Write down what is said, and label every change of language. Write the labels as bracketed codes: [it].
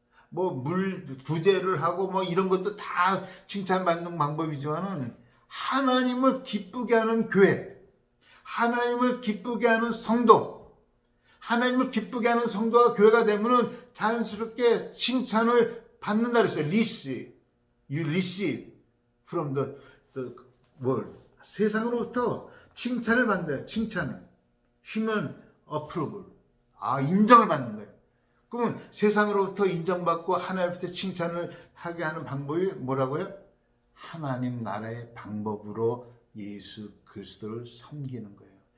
[ko] 뭐 구제를 하고 뭐 이런 것도 다 칭찬받는 방법이지만은 하나님을 기쁘게 하는 교회, 하나님을 기쁘게 하는 성도, 하나님을 기쁘게 하는 성도와 교회가 되면은 자연스럽게 칭찬을 받는다 그랬어요. [en] You receive from the world. [ko] 세상으로부터 칭찬을 받는다. 칭찬을. [en] human approval. [ko] 인정을 받는 거예요. 그러면 세상으로부터 인정받고 하나님한테 칭찬을 하게 하는 방법이 뭐라고요? 하나님 나라의 방법으로 예수 그리스도를 섬기는 거예요.